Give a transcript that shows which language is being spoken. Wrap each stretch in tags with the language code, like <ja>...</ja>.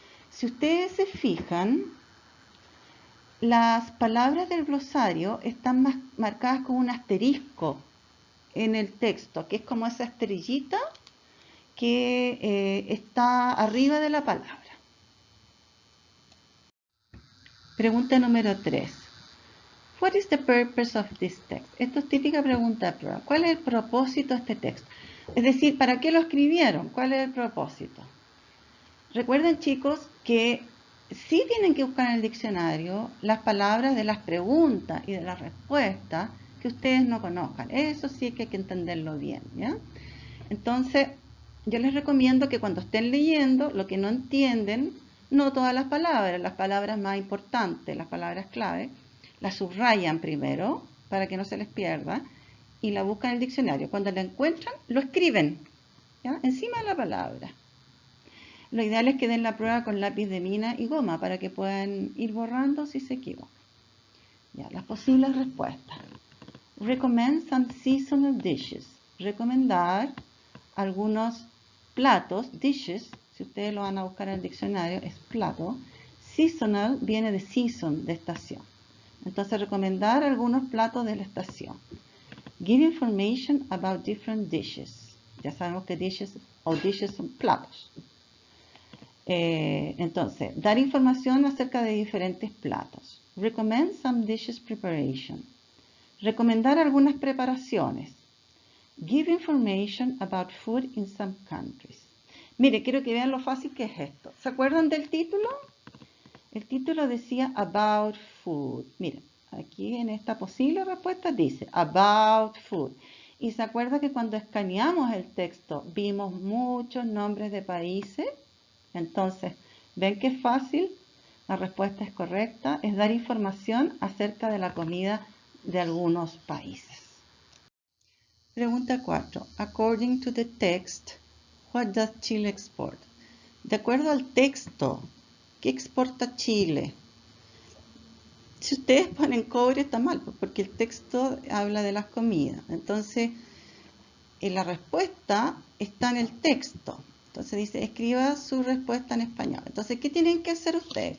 <es>Si ustedes se fijan, las palabras del glosario están marcadas con un asterisco en el texto, que es como esa estrellita que está arriba de la palabra. Pregunta número 3.</es> <en>What is the purpose of this text?</en> <es>Esto es típica pregunta de prueba. ¿Cuál es el propósito de este texto? Es decir, ¿para qué lo escribieron? ¿Cuál es el propósito? Recuerden, chicos, que sí tienen que buscar en el diccionario las palabras de las preguntas y de las respuestas que ustedes no conozcan. Eso sí que hay que entenderlo bien, ¿ya? Entonces, yo les recomiendo que cuando estén leyendo, lo que no entienden, no todas las palabras más importantes, las palabras clave, las subrayan primero para que no se les pierda y la buscan en el diccionario. Cuando la encuentran, lo escriben, ¿ya? Encima de la palabra. Lo ideal es que den la prueba con lápiz de mina y goma para que puedan ir borrando si se equivocan. Ya, las posibles respuestas.</es> <en>Recommend some seasonal dishes.</en> <es>Recomendar algunos platos, dishes, si ustedes lo van a buscar en el diccionario, es plato. Seasonal viene de season, de estación. Entonces, recomendar algunos platos de la estación.</es> <en>Give information about different dishes.</en> <es>Ya sabemos que dishes son platos. Entonces, dar información acerca de diferentes platos.</es> <en>Recommend some dishes preparation.</en> <es>Recomendar algunas preparaciones.</es> <en>Give information about food in some countries.</en> <es>Mire, quiero que vean lo fácil que es esto. ¿Se acuerdan del título? El título decía</es> <en>about food.</en> <es>Miren, aquí en esta posible respuesta dice</es> <en>about food.</en> <es>Y se acuerda que cuando escaneamos el texto vimos muchos nombres de países. Entonces, ¿ven que es fácil? La respuesta es correcta. Es dar información acerca de la comida de algunos países. Pregunta 4.</es> <en>According to the text, what does Chile export?</en> <es>De acuerdo al texto, ¿qué exporta Chile? Si ustedes ponen cobre está mal, porque el texto habla de las comidas. Entonces, la respuesta está en el texto. Entonces dice, escriba su respuesta en español. Entonces, ¿qué tienen que hacer ustedes?</es>